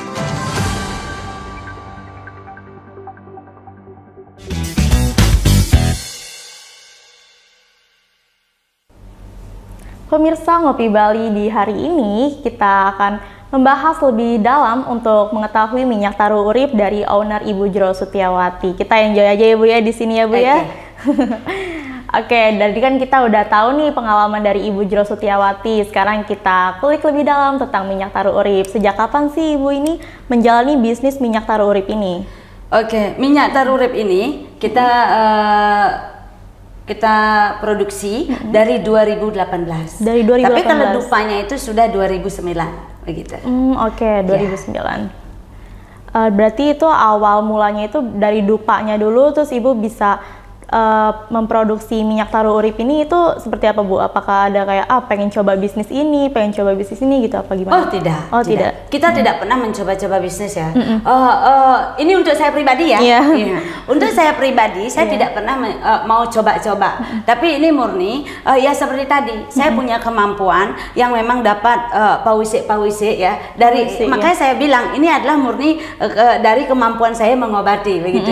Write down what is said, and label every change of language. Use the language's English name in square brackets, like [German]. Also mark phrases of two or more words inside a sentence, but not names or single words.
[Indonesian] Pemirsa Ngopi Bali, di hari ini kita akan membahas lebih dalam untuk mengetahui minyak taru urip dari owner Ibu Jero Sutiawati. Kita enjoy aja ya Bu ya di sini ya Bu ya. Oke, dari kan kita udah tahu nih pengalaman dari Ibu Jero Sutiawati. Sekarang kita kulik lebih dalam tentang minyak taru urip. Sejak kapan sih Ibu ini menjalani bisnis minyak taru urip ini? Oke, minyak taru urip ini kita produksi dari 2018. Dari 2018. Tapi kalau dupanya itu sudah 2009 begitu. Oke, 2009. Berarti itu awal mulanya itu dari dupanya dulu, terus Ibu bisa memproduksi minyak taru urip ini itu seperti apa Bu? Apakah ada kayak pengen coba bisnis ini gitu apa gimana? Oh tidak. Oh tidak. Kita tidak pernah mencoba-coba bisnis ya. Ini untuk saya pribadi ya. Untuk saya pribadi saya tidak pernah mau coba-coba. Tapi ini murni ya seperti tadi. Saya punya kemampuan yang memang dapat pawisik ya dari makanya saya bilang ini adalah murni dari kemampuan saya mengobati begitu.